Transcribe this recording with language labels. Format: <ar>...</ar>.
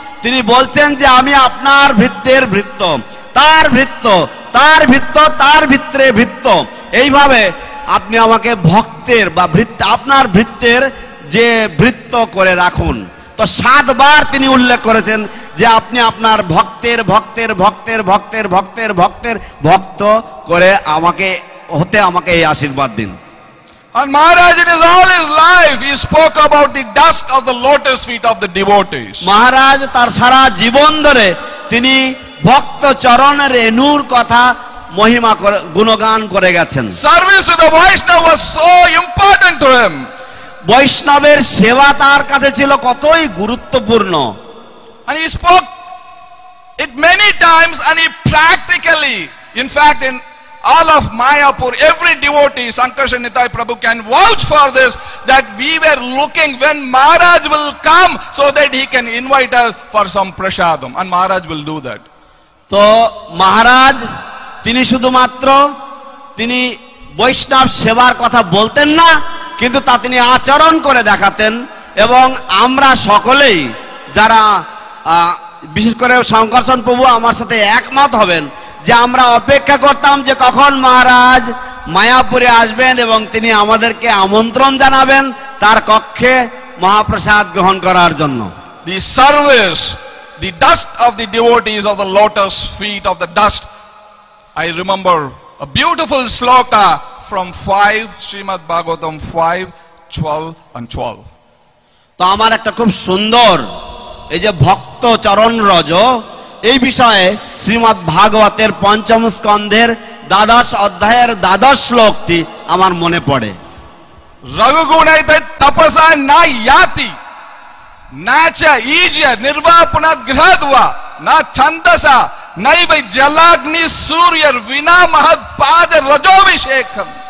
<bn>তিনি বলছেন যে আমি আপনার ভৃত্যের ভৃত্য, তার ভৃত্য, তার ভৃত্য, তার ভিত্রে ভৃত্য, এইভাবে আপনি আমাকে ভক্তের বা ভৃত্য, আপনার ভৃত্যের যে ভৃত্য করে রাখুন। তো 7 বার তিনি উল্লেখ করেছেন যে আপনি আপনার ভক্তের ভক্তের ভক্তের ভক্তের ভক্তের ভক্তের ভক্ত করে আমাকে হতে আমাকে এই আশীর্বাদ দিন।</bn> <en>And Maharaj, in all his life, he spoke about the dust of the lotus feet of the devotees.</en> <bn>মহারাজ তার সারা জীবন ধরে তিনি ভক্ত চরণ রেণুর কথা মহিমা করে গুণগান করে গেছেন।</bn> <en>Service to the Vaishnava was so important to him.</en> <bn>বৈষ্ণবের সেবা তার কাছে ছিল কতই গুরুত্বপূর্ণ।</bn> <en>And he spoke it many times, and he practically, in fact, in all of Mayapur, every devotee, Sankarshan Nitai Prabhu can vouch for this, that we were looking when Maharaj will come so that he can invite us for some prashadam, and Maharaj will do that.</en> <bn>তো মহারাজ তিনি শুধুমাত্র তিনি বৈষ্ণব সেবার কথা বলতেন না, কিন্তু তা তিনি আচরণ করে দেখাতেন। এবং আমরা সকলেই যারা বিশেষ করে শঙ্করচরণ প্রভু আমার সাথে একমত হবেন যে আমরা অপেক্ষা করতাম যে কখন মহারাজ মায়াপুরে আসবেন এবং তিনি আমাদেরকে আমন্ত্রণ জানাবেন তার কক্ষে মহাপ্রসাদ গ্রহণ করার জন্য।</bn> <en>The service, the dust of the devotees of the lotus feet of the dust. I remember a beautiful sloka from 5 Srimad Bhagavatam 5:12 and 12.</en> <bn>তো আমার একটা খুব সুন্দর এই যে ভক্ত চরণ রজ এই বিষয়ে শ্রীমদ্ ভাগবতের 5ম স্কন্ধের 12 অধ্যায়ের 12 শ্লোকটি আমার মনে পড়ে।</bn> <sa>রঘুগুণাইতে তপসা না ইয়াতি নাচা ইজ্য নির্বাপনাৎ গৃহদ্বা না ছন্দসা নৈব জলাগ্নি সূর্যর বিনা মহৎ পাদ রজোভিষেকম।</sa>